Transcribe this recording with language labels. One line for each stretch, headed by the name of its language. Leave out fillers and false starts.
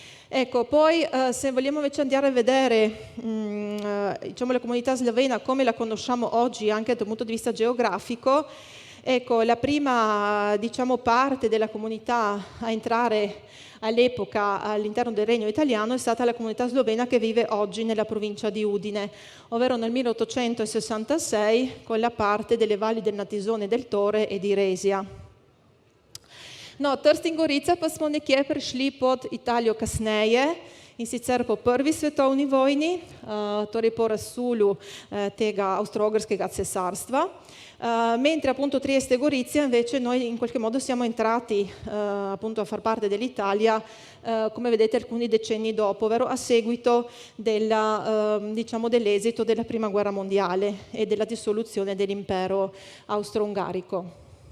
Italian: Ecco, poi se vogliamo invece andare a vedere diciamo, la comunità slovena come la conosciamo oggi anche dal punto di vista geografico, ecco, la prima, diciamo, parte della comunità a entrare all'epoca all'interno del Regno Italiano è stata la comunità slovena che vive oggi nella provincia di Udine, ovvero nel 1866 con la parte delle valli del Natisone e del Tore e di Resia.
Slovenian: No, Trst in Gorica pa smo nekje prišli pod Italijo kasneje, in sicer po prvi svetovni vojni, torej po razsulu tega Avstro-Ogrskega cesarstva.
Italian: Mentre appunto Trieste e Gorizia invece noi in qualche modo siamo entrati appunto a far parte dell'Italia come vedete alcuni decenni dopo, ovvero a seguito diciamo, dell'esito della Prima Guerra Mondiale e della dissoluzione dell'impero austro-ungarico.